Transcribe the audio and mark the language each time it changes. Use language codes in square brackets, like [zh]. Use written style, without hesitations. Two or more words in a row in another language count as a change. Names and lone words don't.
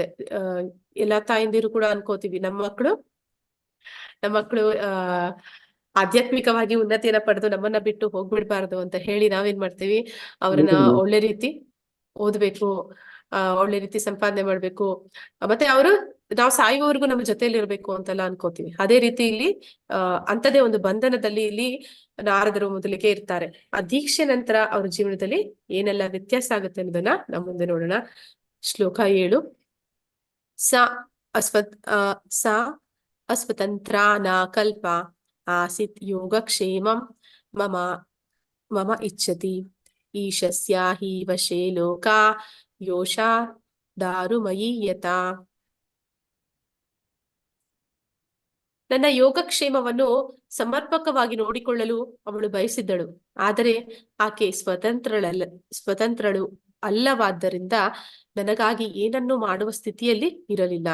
[kn] ಎಲ್ಲಾ ತಾಯಿಂದಿರು ಕೂಡ ಅನ್ಕೋತೀವಿ ನಮ್ಮ ಮಕ್ಕಳು ಆಧ್ಯಾತ್ಮಿಕವಾಗಿ ಉನ್ನತಿಯನ್ನ ಪಡೆದು ನಮ್ಮನ್ನ ಬಿಟ್ಟು ಹೋಗ್ಬಿಡ್ಬಾರ್ದು ಅಂತ ಹೇಳಿ ನಾವೇನ್ ಮಾಡ್ತೀವಿ, ಅವ್ರನ್ನ ಒಳ್ಳೆ ರೀತಿ ಓದ್ಬೇಕು, ಒಳ್ಳೆ ರೀತಿ ಸಂಪಾದನೆ ಮಾಡ್ಬೇಕು, ಮತ್ತೆ ನಾವು ಸಾಯುವವರೆಗೂ ನಮ್ಮ ಜೊತೆಯಲ್ಲಿ ಇರ್ಬೇಕು ಅಂತೆಲ್ಲ ಅನ್ಕೋತೀವಿ. ಅದೇ ರೀತಿ ಇಲ್ಲಿ ಅಂತದೇ ಒಂದು ಬಂಧನದಲ್ಲಿ ಇಲ್ಲಿ ನಾರದರು ಮೊದಲಿಗೆ ಇರ್ತಾರೆ. ಆ ದೀಕ್ಷೆ ನಂತರ ಅವ್ರ ಜೀವನದಲ್ಲಿ ಏನೆಲ್ಲ ವ್ಯತ್ಯಾಸ ಆಗುತ್ತೆ ಅನ್ನೋದನ್ನ ನಾವು ಮುಂದೆ ನೋಡೋಣ. ಶ್ಲೋಕ 7. [sa] ಸ ಅಸ್ವತಂತ್ರ ನ ಕಲ್ಪ ಆಸಿತ್ ಯೋಗಕ್ಷೇಮಂ ಮಮ ಇಚ್ಛತಿ ಈಶಸ್ಯ ಹಿ ವಶೇ ಲೋಕಾ ಯೋಷಾ ದಾರುಮಯಿ ಯತಾ. [kn] ನನ್ನ ಯೋಗಕ್ಷೇಮವನ್ನು ಸಮರ್ಪಕವಾಗಿ ನೋಡಿಕೊಳ್ಳಲು ಅವಳು ಬಯಸಿದ್ದಳು. ಆದರೆ ಆಕೆ ಸ್ವತಂತ್ರಳು ಅಲ್ಲವಾದ್ದರಿಂದ ನನಗಾಗಿ ಏನನ್ನೂ ಮಾಡುವ ಸ್ಥಿತಿಯಲ್ಲಿ ಇರಲಿಲ್ಲ.